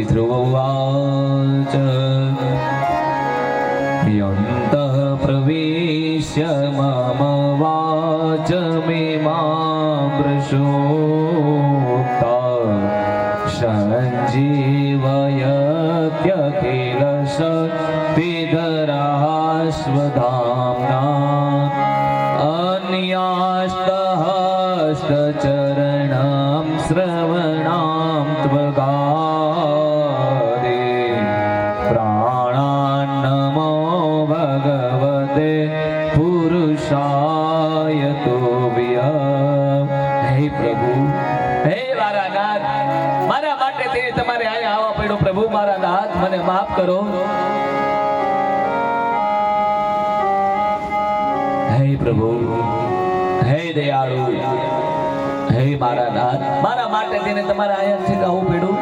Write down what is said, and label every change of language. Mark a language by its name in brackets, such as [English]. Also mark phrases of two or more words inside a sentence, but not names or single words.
[Sanskrit] ધ્રુવવાચ યંતઃ પ્રવેશ્ય મમ વાચમિમામૃષોક્તા સંજીવયત્યખિલ શક્તિધરાસ્વધામ્ના अन्यास्तहस्तचरणं श्रवणां त्वगादे प्राणान्नमो भगवते पुरुषाय तुभ्यं. [Gujarati] હે પ્રભુ, હે મારા નાથ, મારા માટે તે તમારે અહીંયા આવવા પડ્યો. પ્રભુ મારા નાથ, મને માફ કરો. હે પ્રભુ, હે દયાળુ, હે મારા નાથ, મારા માટે તેને તમારે અહીંયાથી આવવું પડ્યું.